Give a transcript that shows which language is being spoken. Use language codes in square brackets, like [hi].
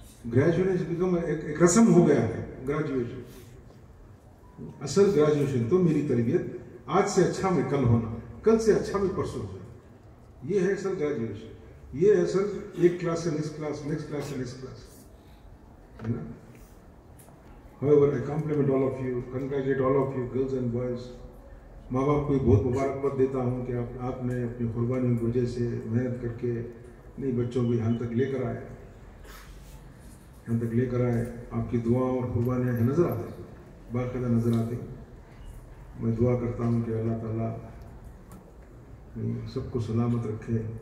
[hi] Graduation become एक रस्म हो गया है ग्रेजुएशन। असल ग्रेजुएशन तो मेरी तरबियत, आज से अच्छा मैं कल होना, कल से अच्छा मैं परसों होना। ये है असल ग्रेजुएशन। ये है असल एक क्लास से नेक्स्ट क्लास, नेक्स्ट क्लास से नेक्स्ट क्लास, है ना। [en] However, I compliment all of you, congratulate all of you, girls and boys. [hi] माँ बाप को बहुत मुबारकबाद देता हूँ कि आपने अपनी कुर्बानियों की वजह से मेहनत करके नहीं बच्चों को यहाँ तक लेकर आए। यहाँ तक लेकर आए, आपकी दुआ और कुर्बानियाँ नज़र आती, बाकायदा नज़र आती। मैं दुआ करता हूँ कि अल्लाह ताला सबको सलामत रखे।